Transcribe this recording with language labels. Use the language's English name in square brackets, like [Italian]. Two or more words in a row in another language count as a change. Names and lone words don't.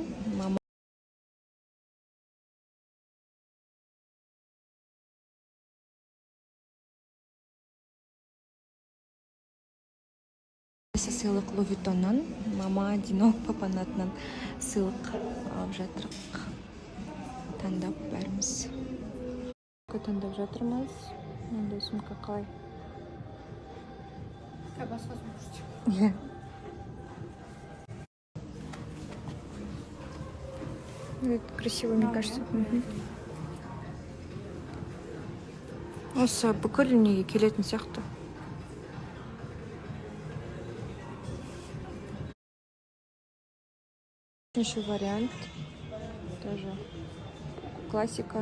[Kazakh] Мама сыйлық Луи Виттоннан. Мама Дино папаның атынан сыйлық алып жатырық. Таңдап бәріміз. Таңдап жатырмыз. Мындай сумка қалай? Басқа сумка. [Russian] Это красиво, мне кажется. [Kazakh] Осы бүкіл неге келетін сияқты. [Russian] Еще вариант. Тоже классика.